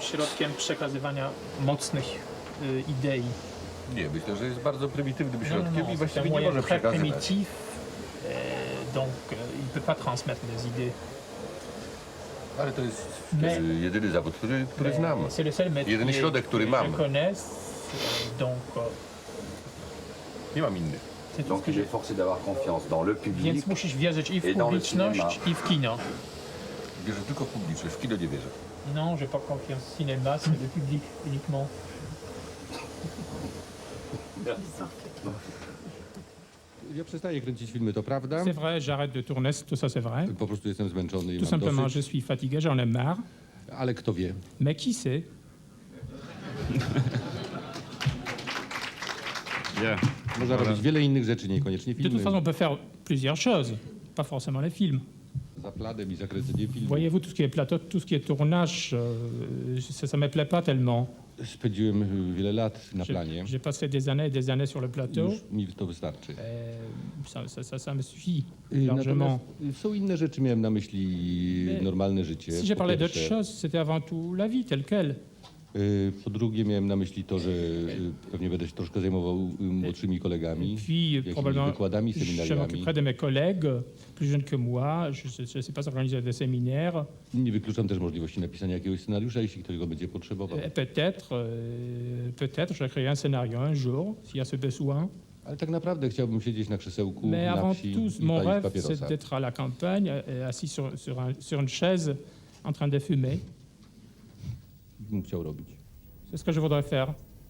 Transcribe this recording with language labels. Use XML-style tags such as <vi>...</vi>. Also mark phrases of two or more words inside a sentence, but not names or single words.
<pl>Środkiem przekazywania mocnych idei. Nie, myślę, że jest bardzo prymitywnym środkiem i</pl> <fr>c'est un</fr> <pl>właściwie nie</pl> <fr>moyen</fr> <pl>może</pl> <fr>très</fr> <pl>przekazywać.</pl> <fr>primitif, donc il ne peut pas transmettre des idées.</fr> <pl>Ale to jest</pl> <fr>Mais-</fr> <pl>jedyny zawód, który znam.</pl> <fr>C'est le seul métier</fr> <pl>Jedyny środek, który</pl> <fr>que</fr> <pl>mam.</pl> <fr>je connaisse, donc</fr> <pl>Nie mam innych.</pl> <fr>c'est tout Donc ce que il j'ai. est forcé d'avoir confiance dans le public.</fr> <pl>Więc musisz wierzyć i w</pl> <fr>Et dans le</fr> <pl>publiczność,</pl> <fr>cinéma.</fr> <pl>i w kino. Wierzę tylko w publiczność, w kino nie wierzę.</pl> <fr>Non, j'ai pas confiance au cinéma, c'est le public uniquement.</fr> <pl>Ja przestaję kręcić filmy, to prawda.</pl> <fr>C'est vrai, j'arrête de tourner, tout ça c'est vrai.</fr> <pl>Po prostu jestem zmęczony i</pl> <fr>Tout</fr> <pl>mam</pl> <fr>simplement, je</fr> <pl>dosyć.</pl> <fr>suis fatigué, j'en ai marre.</fr> <pl>Ale kto wie.</pl> <fr>Mais qui sait?</fr> <pl>Można robić wiele innych rzeczy, niekoniecznie</pl> <fr>De toute</fr> <pl>filmy.</pl> <fr>façon, on peut faire plusieurs choses, pas forcément les films.</fr> <pl>Za pladem i zakręcenie filmu.</pl> <fr>Voyez-vous, tout ce qui est plateau, tout ce qui est tournage, ça me plaît pas tellement.</fr> <pl>Spędziłem wiele lat na planie.</pl> <fr>J'ai passé des années et des années sur le plateau.</fr> <pl>Już mi to wystarczy.</pl> <fr>Ça me suffit largement.</fr> <pl>Natomiast są inne rzeczy, miałem na myśli</pl> <fr>Mais</fr> <pl>normalne życie.</pl> <fr>Si j'ai</fr> <pl>po</pl> <fr>parlé d'autre</fr> <pl>pierwsze.</pl> <fr>chose, c'était avant tout la vie telle quelle.</fr> <pl>Po drugie miałem na myśli to, że pewnie będę się troszkę zajmował młodszymi kolegami,</pl> <fr>Puis,</fr> <pl>jakimiś</pl> <fr>probablement,</fr> <pl>wykładami,</pl> <fr>je</fr> <pl>seminariami.</pl> <fr>m'occuperai de mes collègues plus jeunes que moi. Je ne sais pas organiser des séminaires.</fr> <pl>Nie wykluczam też możliwości napisania jakiegoś scenariusza, jeśli ktoś go będzie potrzebował.</pl> <fr>Peut-être, je créerai un scénario un jour, s'il y a ce besoin.</fr> <pl>Ale tak naprawdę chciałbym siedzieć na krzesełku</pl> <fr>Mais</fr> <pl>na</pl> <fr>avant</fr> <pl>wsi</pl> <fr>tout,</fr> <pl>i</pl> <fr>mon</fr> <pl>palić</pl> <fr>rêve,</fr> <pl>papierosa.</pl> <fr>c'est d'être à la campagne, assis sur une chaise, en train de fumer.</fr> <pl>Bym chciał robić.</pl> <fr>C'est ce que je voudrais faire.</fr>